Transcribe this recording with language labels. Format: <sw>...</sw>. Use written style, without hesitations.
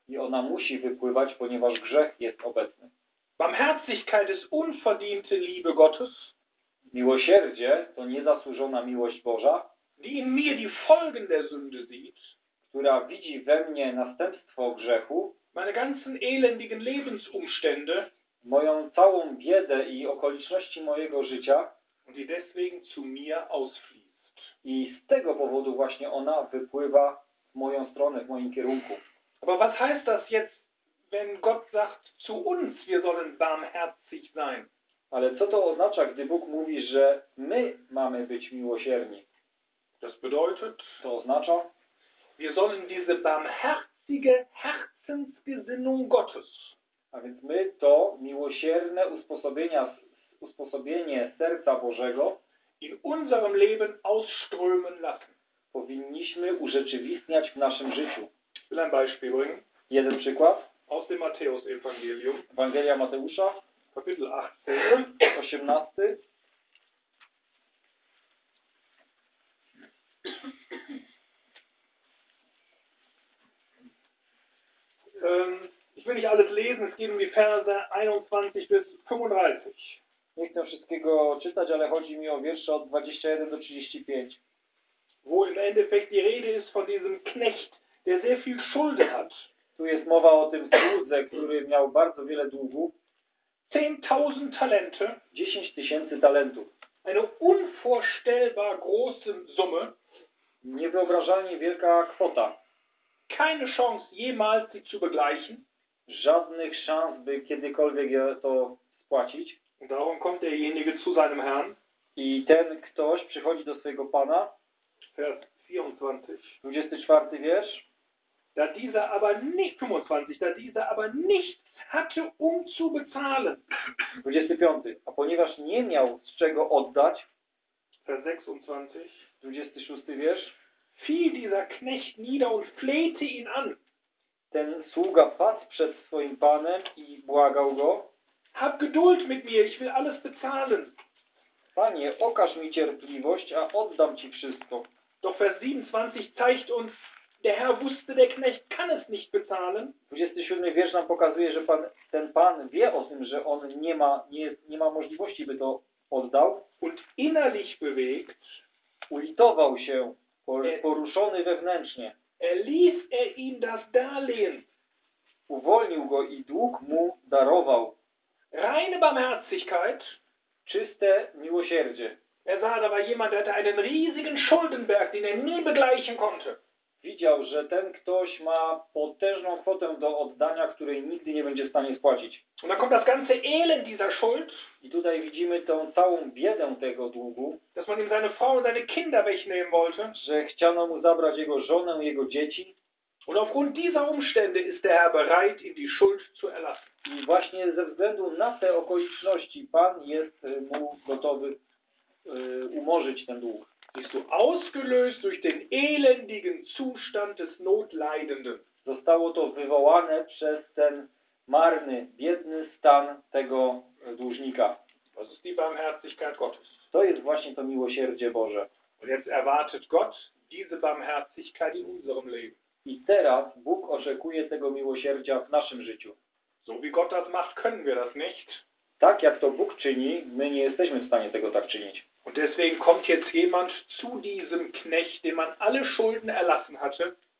<pl>I ona musi wypływać, ponieważ grzech jest obecny.</pl> <de>Barmherzigkeit ist unverdiente Liebe Gottes.</de> <pl>Miłosierdzie to niezasłużona miłość Boża,</pl> <de>die in mir die Folgen der Sünde sieht,</de> <pl>która widzi we mnie następstwo grzechu,</pl> <de>meine ganzen elendigen Lebensumstände,</de> <pl>moją całą biedę i okoliczności mojego życia,</pl> <de>und die deswegen zu mir ausfließt.</de> <pl>I z tego powodu właśnie ona wypływa w moją stronę, w moim kierunku.</pl> <de>Aber was heißt das jetzt, wenn Gott sagt zu uns, wir sollen barmherzig sein?</de> <pl>Ale co to oznacza, gdy Bóg mówi, że my mamy być miłosierni?</pl> <de>Das bedeutet,</de> <pl>to oznacza,</pl> <de>wir sollen diese barmherzige Herzensgesinnung Gottes.</de> <pl>A więc my to miłosierne usposobienie serca Bożego</pl> <de>in unserem Leben ausströmen lassen.</de> <pl>Powinniśmy urzeczywistniać w naszym życiu.</pl> <de>Will ein Beispiel bringen.</de> <pl>Jeden przykład.</pl> <de>Aus dem Matthäus Evangelium.</de> <pl>Ewangelia Mateusza.</pl> <de>Kapitel 18.</de> <pl>18.</pl> <de>Ich will nicht alles lesen, es geht um die Verse 21 bis 35.</de> <pl>Nie chcę wszystkiego czytać, ale chodzi mi o wiersze od 21 do 35.</pl> <de>Wo im Endeffekt die Rede ist von diesem Knecht, der sehr viel Schulden hat.</de> <pl>Tu jest mowa o tym słudze, który miał bardzo wiele długu.</pl> <de>10.000 Talente.</de> <pl>10 tysięcy talentów.</pl> <de>Eine unvorstellbar große Summe.</de> <pl>Niewyobrażalnie wielka kwota.</pl> <de>Keine Chance jemals sie zu begleichen.</de> <pl>Żadnych szans, by kiedykolwiek to spłacić.</pl> <de>Darum kommt derjenige zu seinem Herrn.</de> <pl>I ten ktoś przychodzi do swojego Pana.</pl> <de>Vers 24.</de> <pl>24 wiersz.</pl> <de>Da dieser aber nicht, 25, da dieser aber nichts hatte, um zu bezahlen.</de> <pl>25. A ponieważ nie miał z czego oddać.</pl> <de>Vers 26.</de> <pl>26 wiersz.</pl> <de>Fiel dieser Knecht nieder und flehte ihn an.</de> <pl>Ten sługa padł przed swoim panem i błagał go.</pl> <de>Hab Geduld mit mir, ich will alles bezahlen.</de> <pl>Panie, okaż mi cierpliwość, a oddam ci wszystko.</pl> <de>Doch Vers 27 zeigt uns, der Herr wusste, der Knecht kann es nicht bezahlen.</de> <pl>27 wiersz nam pokazuje, że pan, ten pan wie o tym, że on nie ma możliwości, by to oddał.</pl> <de>Und innerlich bewegt.</de> <pl>Ulitował się, poruszony wewnętrznie.</pl> <de>Erließ er ihm das Darlehen.</de> <pl>Uwolnił go i dług mu darował.</pl> <de>Reine Barmherzigkeit.</de> <pl>Czyste miłosierdzie.</pl> <de>Er sah dabei jemand, der hatte einen riesigen Schuldenberg, den er nie begleichen konnte.</de> <pl>Widział, że ten ktoś ma potężną kwotę do oddania, której nigdy nie będzie w stanie spłacić.</pl> <de>Und dann kommt das ganze Elend dieser Schuld.</de> <pl>I tutaj widzimy tą całą biedę tego długu.</pl> <de>Dass man ihm seine Frau und seine Kinder wegnehmen wollte.</de> <pl>Że chciano mu zabrać jego żonę, jego dzieci.</pl> <de>Und aufgrund dieser Umstände ist der Herr bereit, ihm die Schuld zu erlassen.</de> <pl>I właśnie ze względu na te okoliczności Pan jest mu gotowy umorzyć ten dług.</pl> <de>Bist du ausgelöst durch den elendigen Zustand des Notleidenden.</de> <pl>Zostało to wywołane przez ten marny, biedny stan tego dłużnika.</pl> <de>Das ist die Barmherzigkeit Gottes.</de> <pl>To jest właśnie to miłosierdzie Boże.</pl> <de>Und jetzt erwartet Gott diese Barmherzigkeit in unserem Leben.</de> <pl>I teraz Bóg oczekuje tego miłosierdzia w naszym życiu.</pl> <de>So wie Gott das macht, können wir das nicht.</de> <pl>Tak jak to Bóg czyni, my nie jesteśmy w stanie tego tak czynić.</pl> <de>Und deswegen kommt jetzt jemand zu diesem Knecht, dem man alle Schulden erlassen hatte.</de>